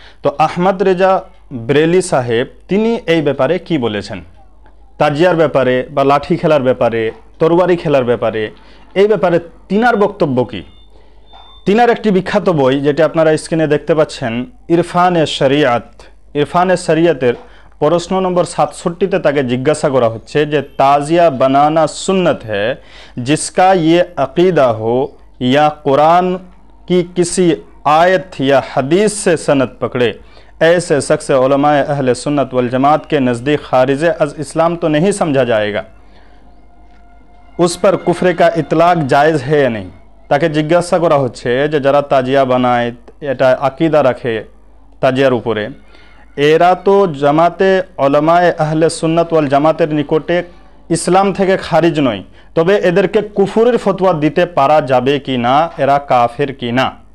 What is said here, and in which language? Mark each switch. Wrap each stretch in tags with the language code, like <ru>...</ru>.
<bn>তো আহমদ রেজা বেরেলি সাহেব তিনি এই ব্যাপারে কি বলেছেন, তাজিয়ার ব্যাপারে বা লাঠি খেলার ব্যাপারে, তরবারি খেলার ব্যাপারে, এই ব্যাপারে তিনার বক্তব্য কী? তিনার একটি বিখ্যাত বই যেটি আপনারা স্ক্রিনে দেখতে পাচ্ছেন, ইরফানে শরিয়াত। ইরফানে শরিয়াতের প্রশ্ন নম্বর 67-তে তাকে জিজ্ঞাসা করা হচ্ছে যে</bn> <hi>ताजिया बनाना सुन्नत है जिसका ये अकीदा हो या कुरान की किसी आयत या हदीस से सनद पकड़े, ऐसे शख्स उलमाए अहले सुन्नत वल जमात के नज़दीक खारिज अज़ इस्लाम तो नहीं समझा जाएगा, उस पर कुफ्र का इतलाक जायज़ है या नहीं।</hi> <bn>তাকে জিজ্ঞাসা করা হচ্ছে যে যারা তাজিয়া বানায়, এটা আকিদা রাখে তাজিয়ার উপরে, এরা তো জামাতে উলামায়ে আহলে সুন্নাত ওয়াল জামাতের নিকটে ইসলাম থেকে খারিজ নয়, তবে এদেরকে কুফুরের ফতোয়া দিতে পারা যাবে কি না, এরা কাফের কি না।</bn>